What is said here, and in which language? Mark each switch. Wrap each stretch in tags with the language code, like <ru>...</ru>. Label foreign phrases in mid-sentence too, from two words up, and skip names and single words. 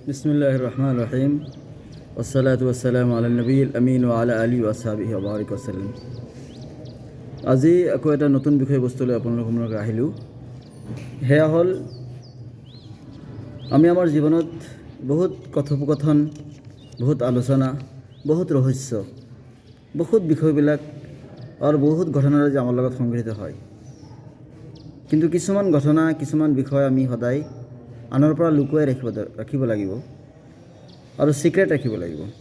<ar>بسم الله الرحمن الرحيم والصلاة والسلام على نبي الأمين وعلى آله وصحبه وبارك وسلم.</ar> <as>আজি আকৌ এটা নতুন বিষয়বস্তুলৈ আপোনালোকৰ আহিলোঁ। সেয়া হ'ল আমি আমাৰ জীৱনত বহুত কথোপকথন, বহুত আলোচনা, বহুত ৰহস্য, বহুত বিষয়বিলাক আৰু বহুত ঘটনাৰে যে আমাৰ লগত সংঘটিত হয়, কিন্তু কিছুমান ঘটনা, কিছুমান বিষয় আমি সদায় আনৰ পৰা লুকুৱাই ৰাখিব লাগিব আৰু সিক্ৰেট ৰাখিব লাগিব।</as>